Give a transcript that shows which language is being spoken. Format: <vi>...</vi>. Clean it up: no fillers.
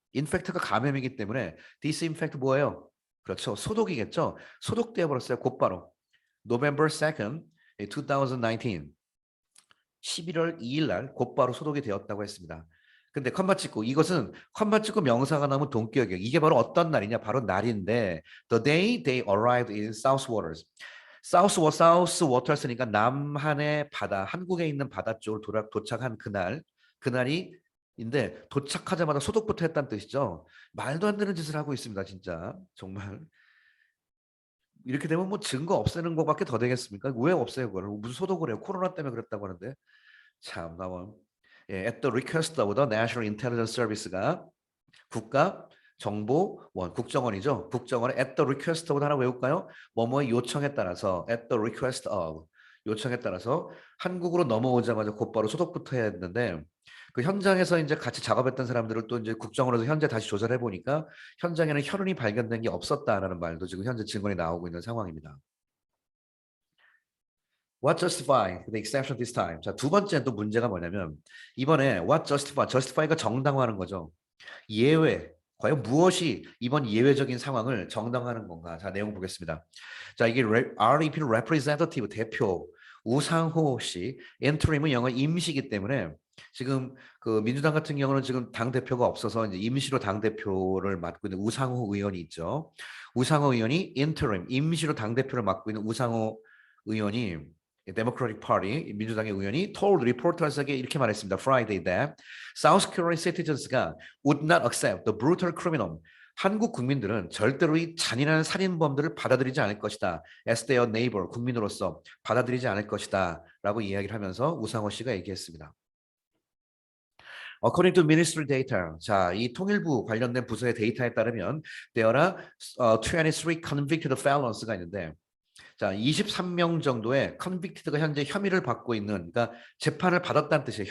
<ko>infect가 감염이기 때문에 disinfect 뭐예요? 그렇죠. 소독이겠죠. 소독되어 버렸어요. 곧바로</ko> <en>November 2nd 2019</en> <ko>11월 2일 날 곧바로 소독이 되었다고 했습니다. 근데 컴마 찍고 이것은 컴마 찍고 명사가 나오면 동격이에요. 이게 바로 어떤 날이냐? 바로 날인데</ko> <en>the day they arrived in South Waters.</en> <ko>South Waters니까 남한의 바다, 한국에 있는 바다 쪽으로 도착한 그날인데 도착하자마자 소독부터 했다는 뜻이죠. 말도 안 되는 짓을 하고 있습니다, 진짜. 정말. 이렇게 되면 뭐 증거 없애는 것밖에 더 되겠습니까? 왜 없애요, 그거를? 무슨 소독을 해요? 코로나 때문에 그랬다고 하는데. 참, 나만.</ko> <en>예, at the request of the National Intelligence Service가</en> <ko>국가 정보원 국정원이죠. 국정원의 at the request of 하나 외울까요? 뭐뭐의 요청에 따라서 at the request of 요청에 따라서 한국으로 넘어오자마자 곧바로 소독부터 해야 했는데 그 현장에서 이제 같이 작업했던 사람들을 또 이제 국정원에서 현재 다시 조사를 해보니까 현장에는 혈흔이 발견된 게 없었다라는 말도 지금 현재 증거이 나오고 있는 상황입니다.</ko> <en>What justify the exception this time?</en> <ko>자, 두 번째 또 문제가 뭐냐면 이번에 what justify가 정당화하는 거죠. 예외. 과연 무엇이 이번 예외적인 상황을 정당화하는 건가? 자, 내용 보겠습니다. 자, 이게 REP representative 대표 우상호 씨, interim은 영어 임시이기 때문에 지금 그 민주당 같은 경우는 지금 당 대표가 없어서 이제 임시로 당 대표를 맡고 있는 우상호 의원이 있죠. 우상호 의원이 interim 임시로 당 대표를 맡고 있는 우상호 의원이 Democratic Party 민주당의 의원이</ko> <en>told reporters</en> <ko>에게 이렇게 말했습니다.</ko> <en>Friday that South Korean citizens가 would not accept the brutal criminal.</en> <ko>한국 국민들은 절대로 이 잔인한 살인범들을 받아들이지 않을 것이다.</ko> <en>As their neighbor,</en> <ko>국민으로서 받아들이지 않을 것이다. 라고 이야기를 하면서 우상호 씨가 얘기했습니다.</ko> <en>According to ministry data,</en> <ko>자, 이 통일부 관련된 부서의 데이터에 따르면</ko> <en>there are 23 convicted felons</en> <ko>가 있는데 자, 23명 정도의 컨빅티드가 현재 혐의를 받고 있는, 그러니까 재판을 받았다는 뜻이에요.</ko>